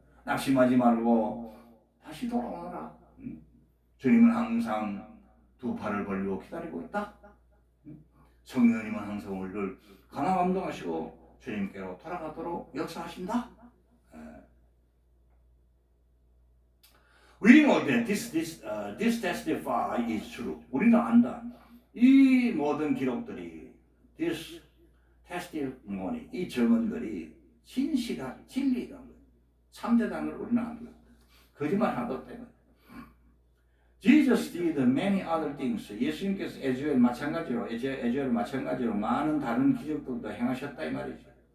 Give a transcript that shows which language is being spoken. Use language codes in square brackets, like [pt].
[ko] 낙심하지 말고 다시 돌아오너라. 주님은 항상 두 팔을 벌리고 기다리고 있다. 성령님은 항상 우리를 강화 감동하시고 주님께로 돌아가도록 역사하신다. [en] We know that this testify is true. [ko] 우리는 안다. 이 모든 기록들이 [en] this testimony, [ko] 이 증언들이 진실한 진리라는 거예요. 참되다는 걸 우리는 안다. 거짓말 하나도 없다. [en] Jesus did many other things. [ko] 예수님께서 에즈겔 마찬가지로 많은 다른 기적들도 행하셨다 이 말이죠.